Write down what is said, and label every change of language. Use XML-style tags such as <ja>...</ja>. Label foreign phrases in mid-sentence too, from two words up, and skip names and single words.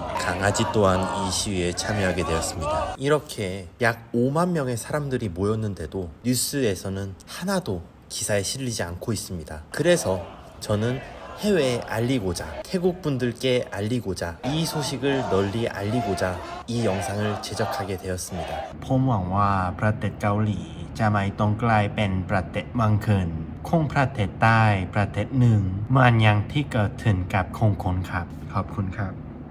<ko>강아지 또한 이 시위에 참여하게 되었습니다. 이렇게 약 5만 명의 사람들이 모였는데도 뉴스에서는 하나도 기사에 실리지 않고 있습니다. 그래서 저는 해외에 알리고자, 태국 분들께 알리고자, 이 소식을 널리 알리고자 이 영상을 제작하게 되었습니다.</ko> <th>ผมหวังว่าประเทศเกาหลีจะไม่ต้องกลายเป็นประเทศบางคืนคงประเทศใต้ประเทศหนึ่งเหมือนอย่างที่เกิดขึ้นกับคงคนครับขอบคุณครับ</th>